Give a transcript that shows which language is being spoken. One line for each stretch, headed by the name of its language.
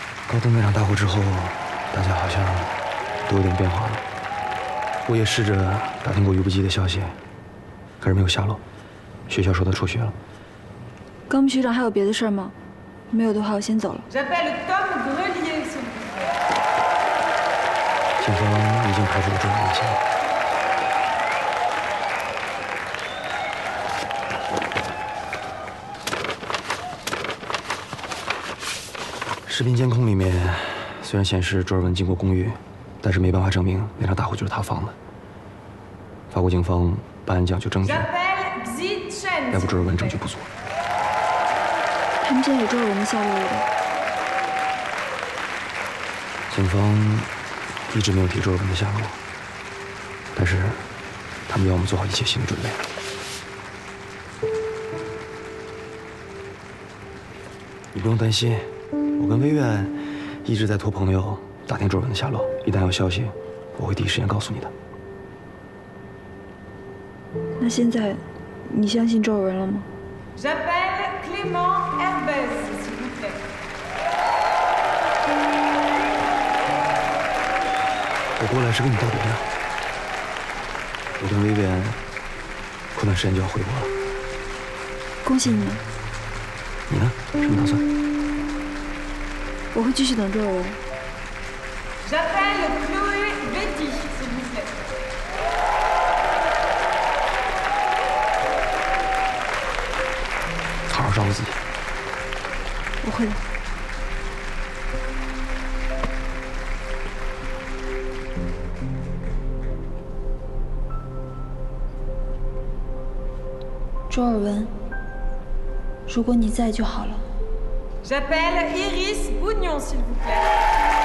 Chinese: 高登那场大火之后，大家好像都有点变化了。我也试着打听过于不羁的消息，可是没有下落。学校说他辍学了。高木局长还有别的事儿吗？没有的话，我先走了。
French: J'appelle Tom Grelier, s'il vous plaît.
Chinese: 警方已经排除了这种危险。视频监控里面虽然显示周尔文进过公寓，但是没办法证明那场大火就是他放的。法国警方办案讲究证据，
French: J'appelle Xi Chen.
Chinese: 逮捕周尔文证据不足。他们现在有周尔文的下落了的。警方一直没有提周尔文的下落，但是他们要我们做好一切心理准备。你不用担心，我跟微苑一直在托朋友打听周尔文的下落，一旦有消息，我会第一时间告诉你的。那现在，你相信周尔文了吗？
French: J'appelle Clément Herbez, s'il vous plaît.
Chinese: 我过来是跟你道别的。我跟薇薇安过段时间就要回国了。恭喜你们！你呢？什么打算？我会继续等周尔文。
French: J'appelle Chloé Betty, s'il vous plaît.
Chinese: 好好照顾自己。我会的。周尔文，如果你在就好了。
French: J'appelle Iris Bougnon, s'il vous plaît.